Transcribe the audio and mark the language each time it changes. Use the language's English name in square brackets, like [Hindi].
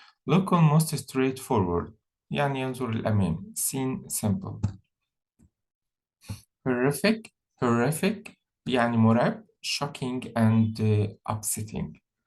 [English] look almost straight forward [Arabic] يعني ينظر للأمام. [English] seen simple. [Arabic] horrific يعني مرعب. [English] shocking and upsetting.